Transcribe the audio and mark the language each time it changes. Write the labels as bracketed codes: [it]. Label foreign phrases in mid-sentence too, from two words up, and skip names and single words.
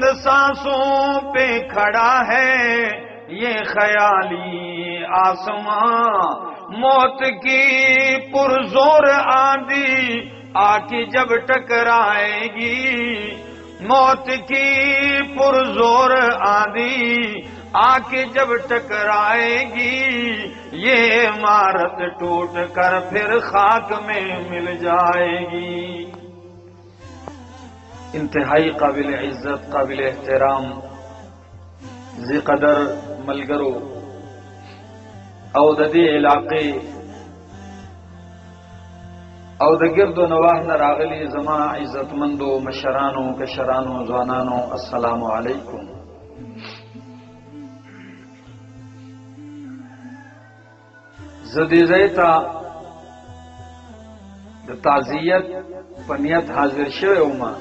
[ur] سانسوں پہ کھڑا ہے یہ خیالی آسماں موت کی پرزور آندھی آ کے جب ٹکرائے گی موت کی پرزور آندھی آ کے جب ٹکرائے گی یہ عمارت ٹوٹ کر پھر خاک میں مل جائے گی [ps] انتہائی قابل عزت قابل احترام ذی قدر ملگرو او د دې علاقې او د ګرد و نواح نه راغلي زما عزتمندو مشرانو کشرانو ځوانانو السلام علیکم زه دې ځای ته د تعزیت په نیت حاضر شوی وم